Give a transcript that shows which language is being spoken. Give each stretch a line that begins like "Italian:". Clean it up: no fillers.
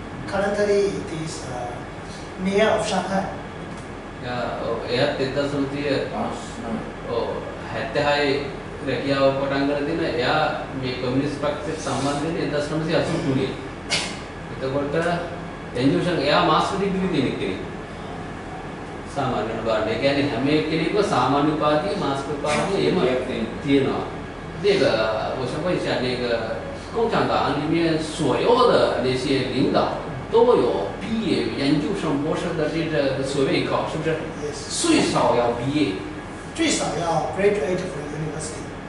English: Currently, it is mayor of Shanghai.
Sinhala: එයත් 1976 රැකියාව පටන් ගන්න දින එයා මේ කොමියුනිස්ට් පක්ෂයට සම්බන්ධ වෙන්නේ 1983. එතකොට එන්ජුෂන් එයා මාස්ටර් ඩිග්‍රී දෙන කෙනෙක්. සාමාන්‍යයෙන් බලන්න. ඒ කියන්නේ හැම කෙනෙක්ම සාමාන්‍ය උපාධිය මාස්ටර් උපාධිය එහෙම තියෙනවා.
Chinese: ඒක 我想问一下那个共产党里面所有的那些领导都有毕业研究生博士的这个学位考，是不是？
English: Yes.
Chinese: 最少要毕业。最少要
English: graduate from university.